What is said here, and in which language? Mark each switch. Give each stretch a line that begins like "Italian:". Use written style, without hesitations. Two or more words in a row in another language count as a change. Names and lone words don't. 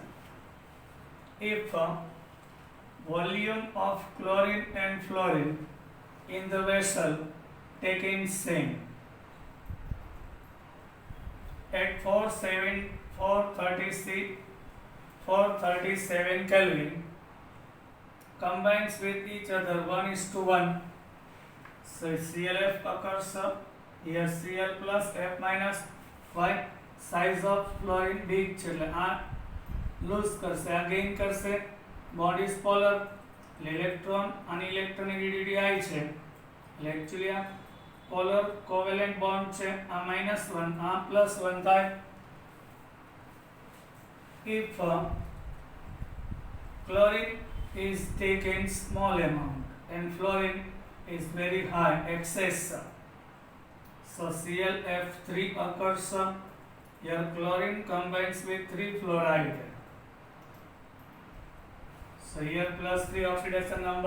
English: If volume of chlorine and fluorine in the vessel taken same at 437 Kelvin combines with each other 1:1. So ClF occurs here, Cl plus F minus. Why? Size of fluorine big
Gujarati: છે એટલે આ લૂઝ કરશે, આ ગેઇન કરશે.
English: bond is polar
Gujarati: એટલે ઇલેક્ટ્રોન અને ઇલેક્ટ્રોનેગેટિવિટી I છે એટલે એક્ચ્યુઅલી આ
English: polar covalent bond
Gujarati: છે, આ -1 આ +1 થાય.
English: If chlorine is taken small amount and fluorine is very high excess, so ClF3 occurs. Here chlorine combines with 3 fluoride, so here +3 oxidation number.